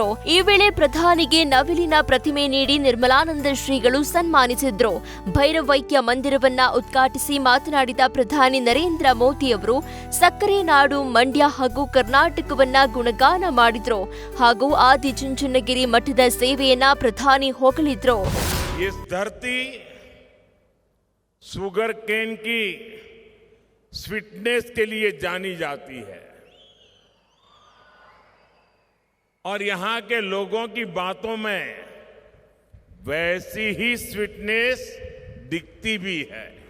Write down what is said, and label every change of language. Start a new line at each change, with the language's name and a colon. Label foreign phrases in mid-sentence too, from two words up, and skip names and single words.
Kannada: ಈ ವೇಳೆ ಪ್ರಧಾನಿಗೆ ನವಿಲಿನ ಪ್ರತಿಮೆ ನೀಡಿ ನಿರ್ಮಲಾನಂದ ಶ್ರೀಗಳು ಸನ್ಮಾನಿಸಿದ್ರು. ಭೈರವೈಕ್ಯ ಮಂದಿರವನ್ನ ಉದ್ಘಾಟಿಸಿ ಮಾತನಾಡಿದ ಪ್ರಧಾನಿ ನರೇಂದ್ರ ಮೋದಿ ಅವರು ಸಕ್ಕರೆ ನಾಡು ಮಂಡ್ಯ ಹಾಗೂ ಕರ್ನಾಟಕವನ್ನ ಗುಣಗಾನ ಮಾಡಿದ್ರು. ಹಾಗೂ ಆದಿಚುಂಚನಗಿರಿ ಮಠದ ಸೇವೆಯನ್ನ ಪ್ರಧಾನಿ ಹೊಗಳಿದ್ರು.
English: sugar cane
Hindi: की स्वीटनेस के लिए जानी जाती है और यहां के लोगों की बातों में वैसी ही स्वीटनेस दिखती भी है.